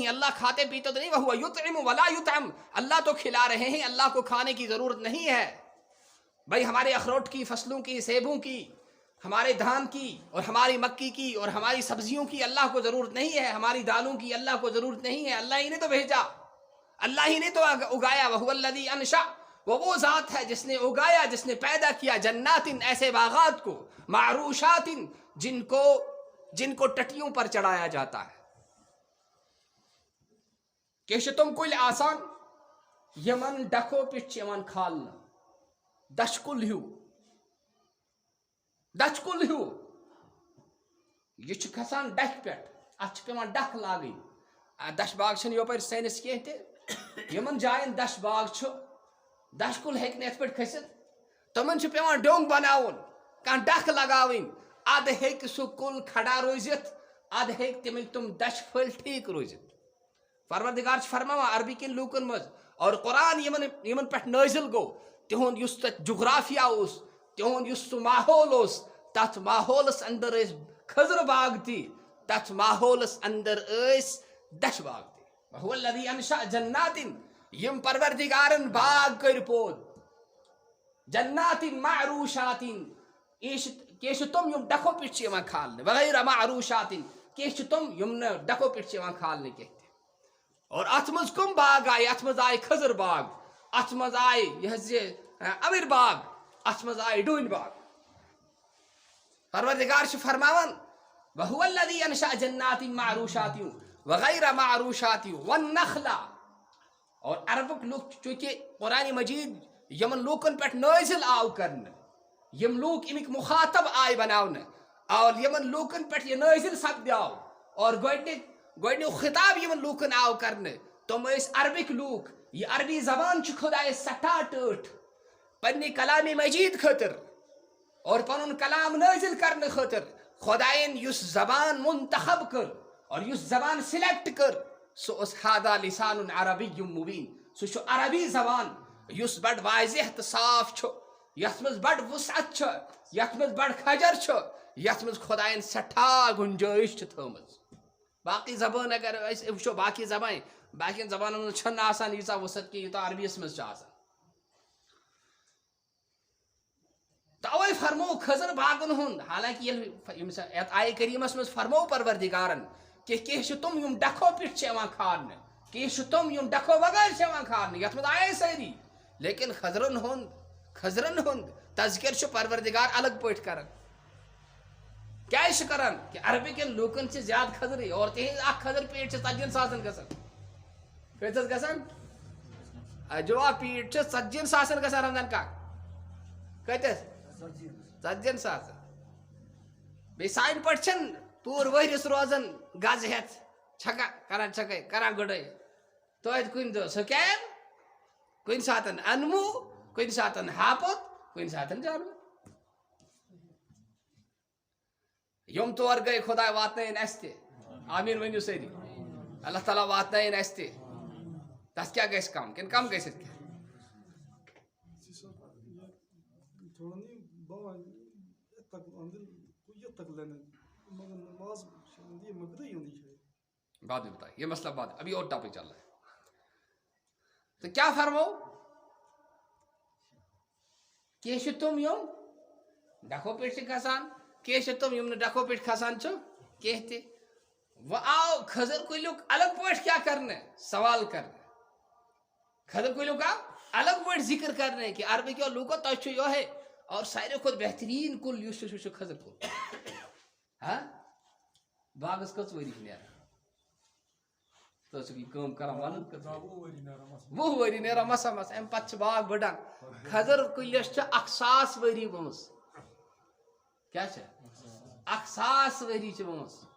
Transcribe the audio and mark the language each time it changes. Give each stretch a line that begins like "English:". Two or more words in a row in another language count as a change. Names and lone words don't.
Urdu: اللہ کھاتے پیتے تو نہیں، وہ
Arabic: یطعم ولا یطعم،
Urdu: اللہ تو کھلا رہے ہیں، اللہ کو کھانے کی ضرورت نہیں ہے. بھائی ہمارے اخروٹ کی فصلوں کی، سیبوں کی، ہمارے دھان کی اور ہماری مکی کی اور ہماری سبزیوں کی اللہ کو ضرورت نہیں ہے، ہماری دالوں کی اللہ کو ضرورت نہیں ہے. اللہ ہی نے تو بھیجا، اللہ ہی نے تو اگایا.
Arabic: وَهُوَ الَّذِي أَنشَأَ،
Urdu: وہ ذات ہے جس نے اگایا، جس نے پیدا کیا. جنات، ایسے باغات کو، معروشات، جن کو ٹٹیوں پر چڑھایا جاتا ہے.
Kashmiri: کہ تم کل آسان یمن ڈکو پٹ یمن کھالنا، دشکل ہیو یہ کھسان ڈکھ پہ، ات پیوان ڈکھ لاگن. دش باغ چھن یپر سینس کی تہ، یمن جائن دش باغ چھ، دشکل ہیکہ ات پہ کھست، تمن پیوان ڈونگ بناون، کان ڈکھ لگاون. اد ہیکہ سہ کل کھڑا روزت، اد ہیکہ تم دش پھل ٹھیک روزت. پروردگار فرماوان عربی کن لوکن مز، اور قرآن یمن پہ نازل گو، تہند یس تت جغرافیہ اس، تہند یس سہ ماحول اس، تت ماحولس اندر اس خضر باغ تی، تت ماحولس اندر اس دش باغ تی.
Arabic: وَهُوَ الَّذِي أَنشَأَ جَنَّاتٍ،
Kashmiri: یم پروردگارن باغ کر پود،
Arabic: جنات معروشات،
Kashmiri: کیش تم یم ڈکھو پٹ یوان کھالنے،
Arabic: وغیرہ معروشات،
Kashmiri: کیش تم یم ڈکھو پٹ یوان کھالنے کہتے. اور ات مز کم باغ آئے، ات مز آئے خضر باغ، ات مز آئے یہ امر باغ، ات مز آئے ڈون باغ. پروردگار فرماون
Arabic: وَهُوَ الَّذِي أَنشَأَ جَنَّاتٍ مَعْرُوشَاتٍ وَغَيْرَ مَعْرُوشَاتٍ وَالنَّخْلَ.
Kashmiri: اور عربک لوگ چونکہ قرآن مجید یمن لوکن پہ نازل آو کرنے، یم لوگ امیک مخاطب آئے بناونے، اور یمن لوکن پہ یہ نازل سپدیو، اور گوڑنیو خطاب یمن لوکن آو کرنے، تم اس عربک لوک. یہ عربی زبان چھ خدای سٹھا ٹھٹ پنہ کلام مجید خاطر اور پنن کلام نازل کرنے خاطر خدائن یس زبان منتخب کر اور یس زبان سلیکٹ کر، سو اس
Arabic: ہادا لسان عربی مبین،
Kashmiri: سو چھ عربی زبان یس بڑ واضح تو صاف چھ، یت مز بڑ وسعت چھ، یت مز بڑ کھجر چھ، یت مز خدائن سٹھا گنجائش چھ تھمز. باقی زبان اگر وچھو باقی زبانن مز چھن آسان ییژا وسعت کی یوتاہ عربیس مز چھ آسان. توے فرمو خضر باغن ہند، حالانکہ آئے کریمس مز فرمو پروردگارن کہ کیش تم یم ڈکھو پٹ یوان کھالنے، کیش تم یم ڈکھو بغیر یوان کھالنے، یت مز آئے ساری. لیکن خضرن ہند تذکر چھ پروردگار الگ پٲٹھۍ کران. کیا کران کہ عربکن لوکن سے زیادہ خضر، اور تہذ اخ خضر پیٹ 40,000 گژھان، کۭتِس گژھان جواب پیٹ 40 ساسن گژھان رمضان کا کتس 40 ساس بیٚیہِ سانہِ پٲٹھۍ چھِنہٕ پوٗرٕ ؤریَس روزان گزٕ ہٮ۪تھ چھکان کران چھکٲے کران گُڈٲے توتہِ کُنہِ دۄہ سُکین کُنہِ ساتہٕ اَنمو کُنہِ ساتہٕ ہاپُت کُنہِ ساتہٕ جانور یِم طور گٔے خۄداے واتنٲیِن اَسہِ تہِ آمیٖن ؤنِو سٲری اللہ تعالیٰ واتنٲیِن اَسہِ تہِ تَتھ کیٛاہ گژھِ کم کِنہٕ کم گٔژھِتھ کیٚنٛہہ
Urdu: بعد میں بتائیں یہ مسئلہ بعد ابھی اور ٹاپک چل رہا ہے
Kashmiri: تو کیا فرمو کیٚنٛہہ چھِ تِم یِم ڈکھو پٮ۪ٹھ چھِ کھسان کیٚنٛہہ چھِ تِم یِم نہٕ ڈکھو پٮ۪ٹھ کھسان چھِ کیٚنٛہہ تہِ وۄنۍ آو کھٔزٕر کُلیُک الگ پٲٹھۍ کیٛاہ کرنہٕ سوال کرنہٕ کھٔزٕر کُلیُک آو الگ پٲٹھۍ ذکر کرنہٕ کہِ عربٕکیو لوٗکو تۄہہِ چھُ یِہوٚے اور ساروی کھۄتہٕ بہتریٖن کُل یُس چھُ سُہ چھُ کھٔزٕر کُل ہاں باغس کٔژ ؤری چھِ نیران ژٕ ٲسٕکھ یہِ کٲم کران ونان 20 ؤری نیران مسا مس امہِ پتہٕ چھِ باغ بٔڑان کھٔزٕر کُلِس چھِ 1000 ؤری گٔمٕژ کیٛاہ چھِ 1000 ؤری چھِ گٔمٕژ